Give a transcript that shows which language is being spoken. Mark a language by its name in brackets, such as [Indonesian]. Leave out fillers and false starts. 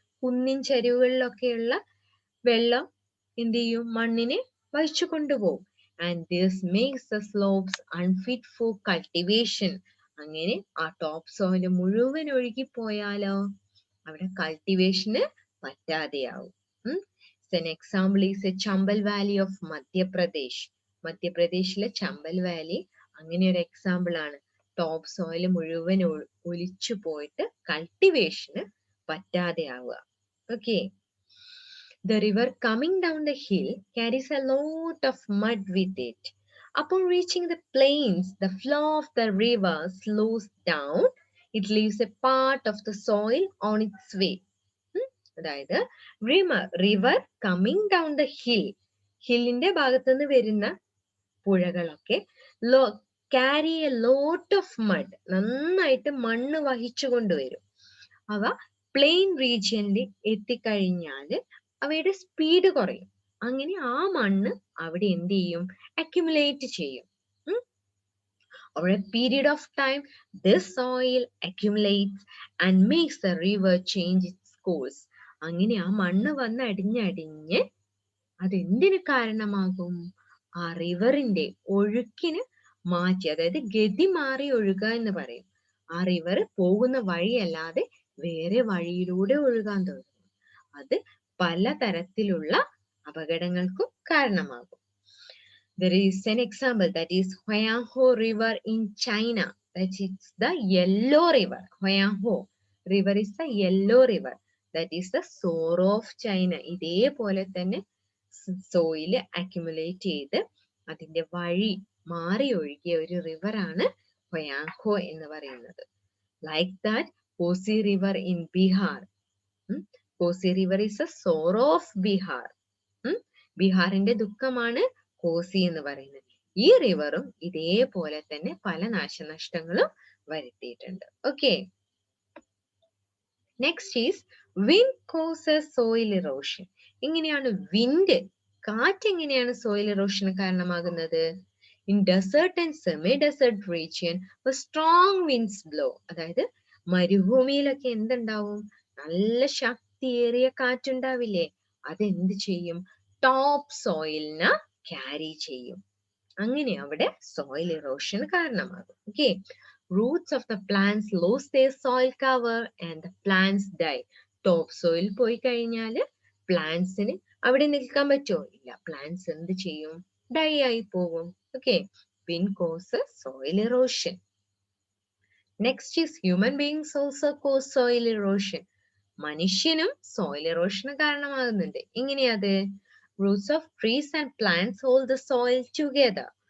[Malayalam] കുന്നിൻ ചരിവുകളിലൊക്കെയുള്ള വെള്ളം എന്ത് ചെയ്യും? മണ്ണിനെ വഹിച്ചു കൊണ്ടുപോകും. [English] And this makes the slopes unfit for cultivation. [Malayalam] അങ്ങനെ ആ ടോപ്പ് സോയിൽ മുഴുവൻ ഒഴുകിപ്പോയാലോ അവിടെ കൾട്ടിവേഷന് പറ്റാതെയാവും. [English] An example is a Chambal Valley of Madhya Pradesh. [Malayalam] മധ്യപ്രദേശിലെ ചമ്പൽ വാലി അങ്ങനെ ഒരു എക്സാമ്പിൾ ആണ്. ടോപ്പ് സോയിൽ മുഴുവൻ ഒലിച്ചു പോയിട്ട് കൾട്ടിവേഷന് പറ്റാതെയാവുക. Okay. [English] The river coming down the hill carries a lot of mud with it. Upon reaching the plains, the flow of the river slows down. It leaves a part of the soil on its way. അതായത് river coming down the ഹില്ലിന്റെ [Malayalam] ഭാഗത്തു നിന്ന് വരുന്ന പുഴകളൊക്കെ [English] carry a lot of mud, [Malayalam] നന്നായിട്ട് മണ്ണ് വഹിച്ചു കൊണ്ടുവരും. അവ plain റീജിയനിൽ എത്തിക്കഴിഞ്ഞാൽ അവയുടെ സ്പീഡ് കുറയും. അങ്ങനെ ആ മണ്ണ് അവിടെ എന്ത് ചെയ്യും? അക്യുമുലേറ്റ് ചെയ്യും. [English] Over a period of time, this soil accumulates and makes the river change its course. [Malayalam] അങ്ങനെ ആ മണ്ണ് വന്ന് അടിഞ്ഞടിഞ്ഞ് അതെന്തിന് കാരണമാകും? ആ റിവറിന്റെ ഒഴുക്കിന് മാറ്റി, അതായത് ഗതി മാറി ഒഴുകുക എന്ന് പറയും. ആ റിവർ പോകുന്ന വഴിയല്ലാതെ വേറെ വഴിയിലൂടെ ഒഴുകാൻ തുടങ്ങും. അത് പലതരത്തിലുള്ള അപകടങ്ങൾക്കും കാരണമാകും. [English] There is an example, that is Huanghe River in China. That is the Yellow River. Huanghe River is the Yellow River. That is the sorrow of China. [Malayalam] ഇതേപോലെ തന്നെ സോയില് അക്യുമുലേറ്റ് ചെയ്ത് അതിന്റെ വഴി മാറി ഒഴുകിയ ഒരു റിവറാണ് ഹൊയാങ്കോ എന്ന് പറയുന്നത്. [English] Like that Kosi river in Bihar. Kosi river is a sorrow of Bihar. [Malayalam] ബീഹാറിന്റെ ദുഃഖമാണ് കോസി എന്ന് പറയുന്നത്. ഈ റിവറും ഇതേപോലെ തന്നെ പല നാശനഷ്ടങ്ങളും വരുത്തിയിട്ടുണ്ട്. Okay. [English] Next is wind causes soil erosion. [Malayalam] എങ്ങനെയാണ് വിൻഡ്, കാറ്റ് എങ്ങനെയാണ് സോയിൽ ഇറോഷന് കാരണമാകുന്നത്? [English] In desert and semi desert region strong winds blow. [Malayalam] അതായത് മരുഭൂമിയിലൊക്കെ എന്തുണ്ടാവും? നല്ല ശക്തിയേറിയ കാറ്റുണ്ടാവില്ലേ? അതെന്ത് ചെയ്യും? ടോപ്പ് സോയിലിനെ ക്യാരി ചെയ്യും. അങ്ങനെ അവിടെ സോയിൽ ഇറോഷന് കാരണമാകും. Okay. [English] Roots of the plants lose their soil cover and the plants die. [Malayalam] Top soil പോയി കഴിഞ്ഞാൽ പ്ലാന്റ്സിന് അവിടെ നിൽക്കാൻ പറ്റുമോ? ഇല്ല. പ്ലാന്റ്സ് എന്ത് ചെയ്യും? ഡൈ ആയി പോകും. Okay. [English] Wind causes soil erosion. Next is human beings also cause soil erosion. [Malayalam] മനുഷ്യനും സോയിൽ ഇറോഷന് കാരണമാകുന്നുണ്ട്. എങ്ങനെയത്? [English] Roots of trees and plants hold the soil together.